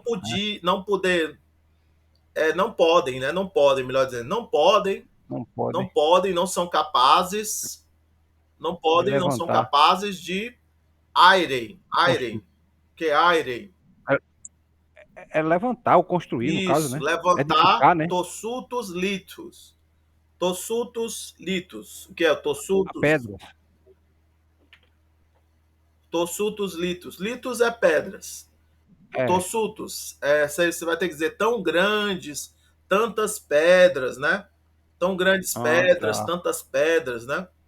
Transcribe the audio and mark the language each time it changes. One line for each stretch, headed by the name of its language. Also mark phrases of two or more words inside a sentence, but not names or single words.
Portuguese: não podia, não poder, não podem, né? Não podem, melhor dizendo, não podem, Não não podem podem, não são capazes, não de podem, não são levantar. capazes de airem, Construir. que é airem. É levantar ou construir, no caso, Isso, né? levantar Edificar, né?
Greek: tossutos litus. Tossutos litus.
Portuguese: O que é A tossutos? pedras.
Greek: Tossutos litus.
Portuguese: Litus é pedras. É. Tossutos, você vai ter que dizer tão grandes, tantas pedras, né? Tão grandes Ah, pedras, tá. tantas pedras, né?